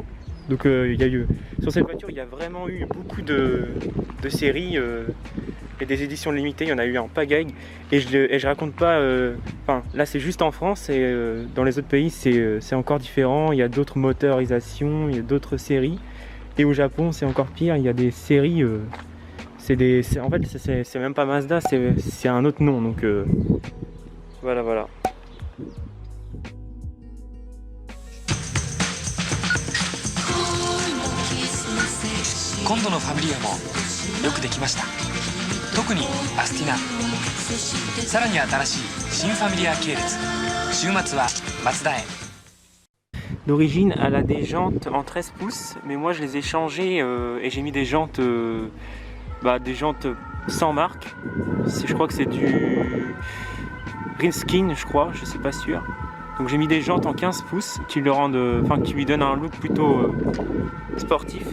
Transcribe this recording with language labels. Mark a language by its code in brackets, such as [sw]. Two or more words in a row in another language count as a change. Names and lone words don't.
[fr] Donc il y a eu, sur cette voiture il y a vraiment eu beaucoup de séries et des éditions limitées, il y en a eu en pagaille et je raconte pas, enfin là c'est juste en France et dans les autres pays c'est encore différent, il y a d'autres motorisations, il y a d'autres séries. Et au Japon, c'est encore pire, il y a des séries, en fait, c'est même pas Mazda, c'est un autre nom, donc voilà. [ja] 今度のファミリアもよくできました。特にアスティナ、さらに新しい新ファミリア系列。週末はマツダへ。 [fr] D'origine, elle a des jantes en 13 pouces, mais moi je les ai changées et j'ai mis des jantes sans marque. Je crois que c'est du Greenskin, je crois, je suis pas sûr. Donc j'ai mis des jantes en 15 pouces qui le rendent, qui lui donnent un look plutôt sportif.